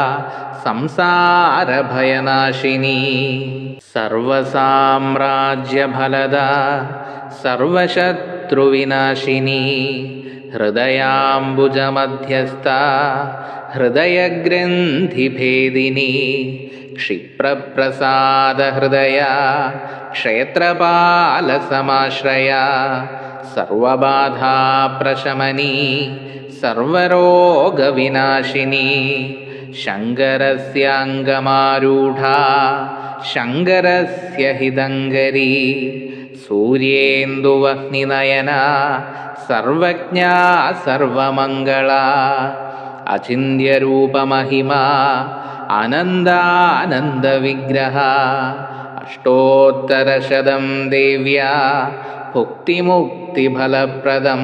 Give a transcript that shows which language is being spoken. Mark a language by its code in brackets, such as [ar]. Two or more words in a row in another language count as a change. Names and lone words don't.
[sa] संसारभयनाशिनी सर्वसाम्राज्यफलदा सर्वशत्रुविनाशिनी हृदयाम्बुजमध्यस्था हृदयग्रन्थिभेदिनी क्षिप्रप्रसादहृदया क्षेत्रपालसमाश्रया सर्वबाधाप्रशमनी सर्वरोगविनाशिनी ശങ്കരസ്യാംഗമാരൂഢാ ശങ്കരസ്യ ഹിതങ്കരീ സൂര്യേന്ദുവഹ്നിനയനാ സർവജ്ഞാ സർവമംഗളാ അചിന്യരൂപമഹിമാ അനന്താനന്ദവിഗ്രഹാ അഷ്ടോത്തരശതം ദേവ്യാ ഭുക്തിമുക്തിഫലപ്രദം.